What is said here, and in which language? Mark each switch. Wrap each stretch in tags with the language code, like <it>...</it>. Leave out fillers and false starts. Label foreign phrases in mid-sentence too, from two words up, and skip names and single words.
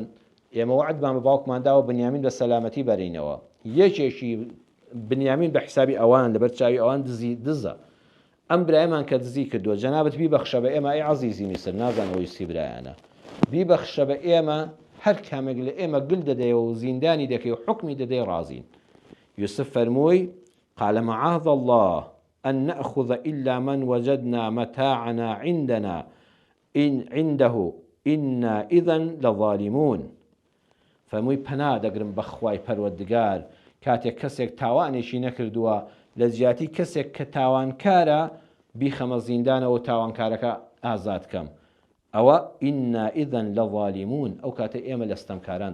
<ckb>ئێمە وعدمان بە باوکمان داوە بنیامین بە سەلامەتی بەرینەوە یەکێکی بنیامین بە حسابی ئەوان لەبەر چاوی ئەوان دزە ئەم برایمان کە دزی کردووە جەنابەت بیبەخشە بە ئێمە ئەی عەزیزی میسر نازانەوەی سی برایانە بیبەخشە بە ئێمە هەر کامێک لە ئێمە گل دەدەیەوە و زیندانی دەکەی و حکمی دەدەی ڕازین یوسف فەرمووی</ckb> <ar>قال معاذ الله أن نأخذ إلا من وجدنا متاعنا عنده إنا إذن لظالمون</ar> <ckb>فەرمووی پەنا دەگرم بە خوای پەروەردگار کاتێک کەسێک تاوانێکی نەکردووە لە جیاتی کەسێک کە تاوانکارە بیخەمە زیندانەوە و تاوانکارەکە ئازاد کەم ئەوە</ckb> <ar>ئینا ئیذەن لەظالیمون</ar> <ckb>ئەو کاتە ئێمە لە ستەمکاران</ckb>